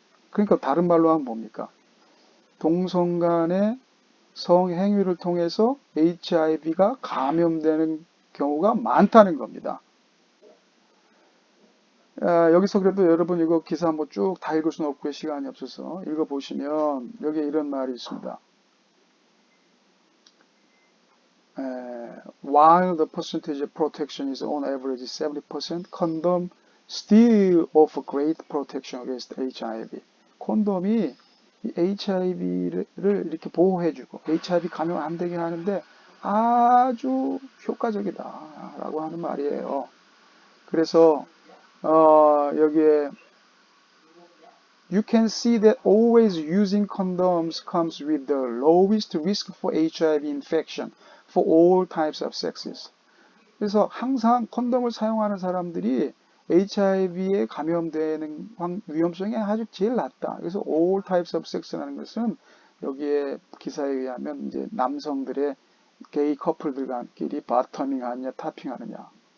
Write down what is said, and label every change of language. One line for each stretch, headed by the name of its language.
Korean: 그러니까 다른 말로 하면 뭡니까? 동성 간의 성행위를 통해서 HIV가 감염되는 경우가 많다는 겁니다. 여기서 그래도 여러분 이거 기사 한번 쭉 다 읽을 수는 없고요. 시간이 없어서 읽어보시면 여기에 이런 말이 있습니다.
English: While the percentage of protection is on average 70%, condom still offer great protection against HIV.
Korean: 콘돔이 HIV를 이렇게 보호해주고 HIV 감염 안 되게 하는데 아주 효과적이다라고 하는 말이에요. 그래서 여기에
English: You can see that always using condoms comes with the lowest risk for HIV infection for all types of sexes.
Korean: 그래서 항상 콘돔을 사용하는 사람들이 HIV에 감염되는 위험성이 아주 제일 낮다. 그래서
English: all types of sex
Korean: 라는 것은 여기에 기사에 의하면 이제 남성들의 게이 커플들끼리 바터밍 하느냐, 타핑 하느냐.